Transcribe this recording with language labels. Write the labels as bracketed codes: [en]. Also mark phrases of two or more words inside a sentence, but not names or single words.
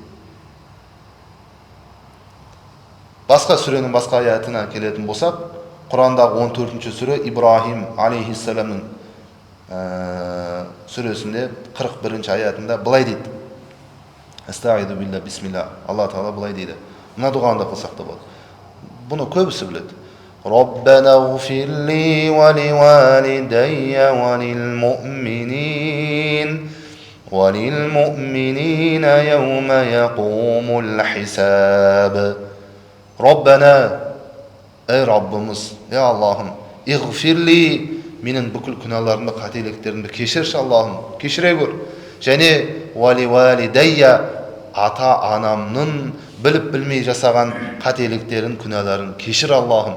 [kk] Басқа сүренің басқа аятына келетін болсақ, Құрандағы 14-ші сүре Ибрахим алейхиссаламның сүресінде 41-ші аятында былай дейді. [ar] أستعيذ بالله بسم الله. [kk] Алла Тағала былай дейді. Мына дұғаны қылсақ та болады. Бұны көбісі біледі. [ar] ربنا اغفر لي ولوالدي وللمؤمنين وللمؤمنين يوم يقوم الحساب. [kk] Роббана, ей Раббымыз, ей Аллахым, иғфирли, менің бүкіл күнәларымды, қателіктерімді кешірші Аллахым, кешіре көр. Және [ar] ولوالدي, [kk] ата-анамның біліп-білмей жасаған қателіктерін, күнәларын кешір Аллахым.